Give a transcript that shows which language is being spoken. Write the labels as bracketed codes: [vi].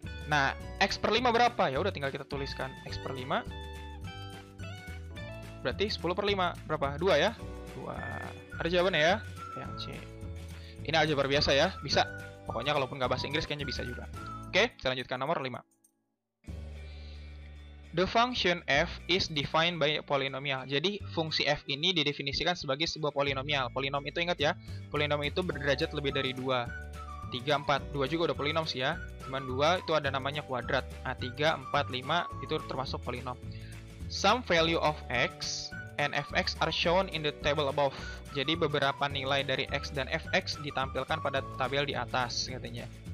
[id] Nah, X per 5 berapa? Ya udah tinggal kita tuliskan X per 5. Berarti 10 per 5 berapa? 2 ya? 2. Ada jawabannya ya? Yang C. Ini aljabar biasa ya, bisa. Pokoknya kalaupun nggak bahasa Inggris kayaknya bisa juga. Oke, saya lanjutkan nomor 5. [en] The function f is defined by polynomial. [id] Jadi fungsi f ini didefinisikan sebagai sebuah polinomial. Polinom itu ingat ya, polinom itu berderajat lebih dari 2. 3, 4, 2 juga udah polinom sih ya. Cuman 2 itu ada namanya kuadrat. Nah, 3, 4, 5 itu termasuk polinom. [en] Some value of x and fx are shown in the table above. [id] Jadi beberapa nilai dari x dan fx ditampilkan pada tabel di atas katanya.